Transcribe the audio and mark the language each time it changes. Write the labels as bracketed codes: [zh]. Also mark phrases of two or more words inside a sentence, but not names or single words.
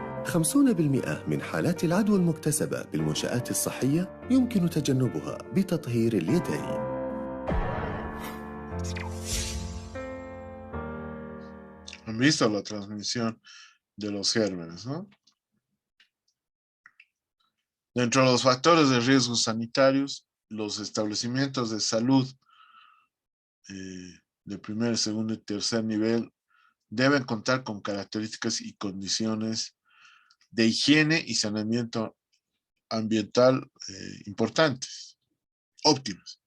[ar] 50% من حالات العدوى المكتسبة بالمنشآت الصحية يمكن تجنبها بتطهير اليدين. [es] Han visto la transmisión de los gérmenes, ¿no? Dentro de los factores de riesgo sanitarios, los establecimientos de salud de primer, segundo y tercer nivel deben contar con características y condiciones de higiene y saneamiento ambiental importantes, óptimas.